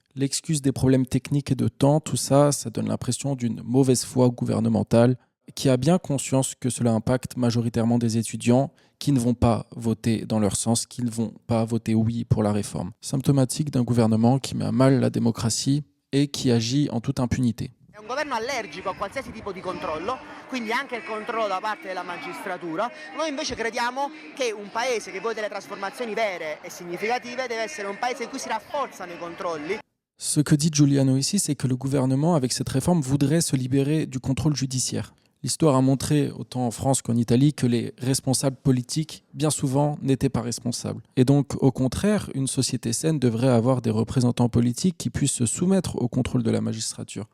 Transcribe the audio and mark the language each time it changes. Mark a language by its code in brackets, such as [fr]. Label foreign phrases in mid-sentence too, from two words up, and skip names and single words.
[fr] L'excuse des problèmes techniques et de temps, tout ça, ça donne l'impression d'une mauvaise foi gouvernementale qui a bien conscience que cela impacte majoritairement des étudiants qui ne vont pas voter dans leur sens, qui ne vont pas voter oui pour la réforme. Symptomatique d'un gouvernement qui met à mal la démocratie et qui agit en toute impunité. [it] È un governo allergico a qualsiasi tipo di controllo, quindi anche il controllo da parte della magistratura. Noi invece crediamo che un paese che vuole delle trasformazioni vere e significative deve essere un paese in cui si rafforzano i controlli. [fr] Ce que dit Giuliano ici, c'est que le gouvernement, avec cette réforme, voudrait se libérer du contrôle judiciaire. L'histoire a montré, autant en France qu'en Italie, que les responsables politiques, bien souvent, n'étaient pas responsables. Et donc, au contraire, une société saine devrait avoir des représentants politiques qui puissent se soumettre au contrôle de la magistrature.